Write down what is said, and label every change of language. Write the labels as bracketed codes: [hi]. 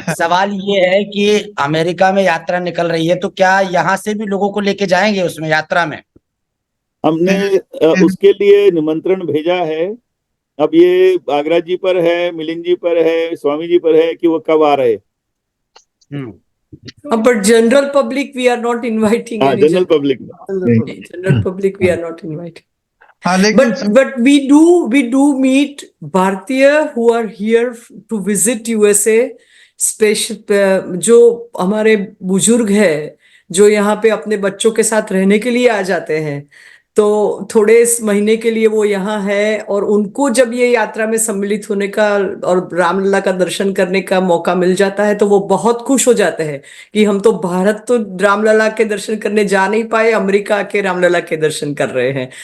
[hi] सवाल ये है कि अमेरिका में यात्रा निकल रही है, तो क्या यहाँ से भी लोगों को लेके जाएंगे उसमें यात्रा में? हमने उसके लिए निमंत्रण भेजा है। अब ये आगरा जी पर है, मिलिंद जी पर है, स्वामी जी पर है कि वो कब आ रहे। [en] but general public we are not inviting any general public general public we are not inviting. [hi] हाँ, लेकिन [en] But we do meet Bharatiya who are here to visit USA, [hi] special जो हमारे बुजुर्ग है जो यहाँ पे अपने बच्चों के साथ रहने के लिए आ जाते हैं, तो थोड़े इस महीने के लिए वो यहाँ है, और उनको जब ये यात्रा में सम्मिलित होने का और रामलला का दर्शन करने का मौका मिल जाता है तो वो बहुत खुश हो जाते हैं कि हम तो भारत तो रामलला के दर्शन करने जा नहीं पाए, अमेरिका के रामलला के दर्शन कर रहे हैं।